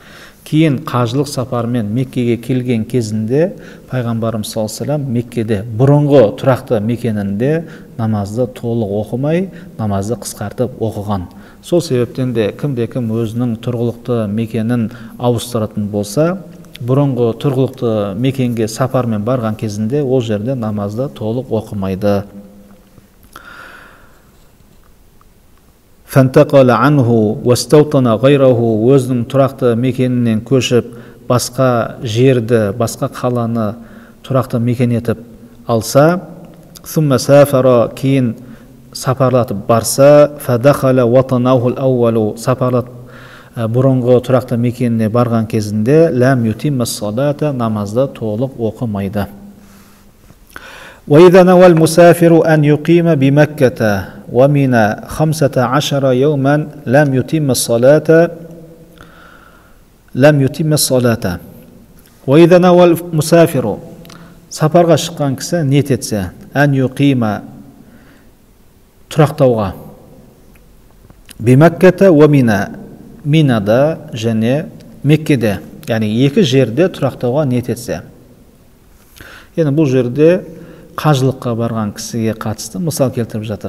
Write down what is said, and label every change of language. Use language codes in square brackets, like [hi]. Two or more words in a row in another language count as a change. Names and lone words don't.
[kk] Кейін қажылық сапарымен Меккеге келген кезінде пайғамбарымыз [ar] صلى الله عليه وسلم [kk] Меккеде бұрынғы тұрақты мекенінде намазды толық оқымай, намазды қысқартып оқыған. Сол себептен де кімде-кім өзінің тұрғылықты мекенін ауыстыратын болса, бұрынғы тұрғылықты мекенге сапармен барған кезінде ол жерде намазды толық оқымайды. [ar] فَانْتَقَلَ عَنْهُ وَاسْتَوْطَنَ غَيْرَهُ [kk] өзінің тұрақты мекенінен көшіп, басқа жерді, басқа қаланы тұрақты мекен етіп алса, [ar] ثُمَّ سَافَرَ [kk] кейін сапарлатып барса, [ar] فَدَخَلَ وَطَنَهُ الْأَوَّلُ [kk] бұрынғы тұрақты мекеніне барған кезінде [ar] لم يتمّ الصلاة, [kk] намазды толық оқымайды. [ar] وإذا نوى المسافر أن يقيم بمكة ومنى 15 يوما لم يتم الصلاة. وإذا نوى المسافر [kk] сапарға шыққан кісі ниет етсе, [ar] أن يقيم [kk] тұрақтауға, [ar] بمكة ومنى, [kk] минада және Меккеде, яғни екі жерде тұрақтауға ниет етсе. Енді бұл жерде қажылыққа барған кісіге қатысты мысал келтіріп жатыр.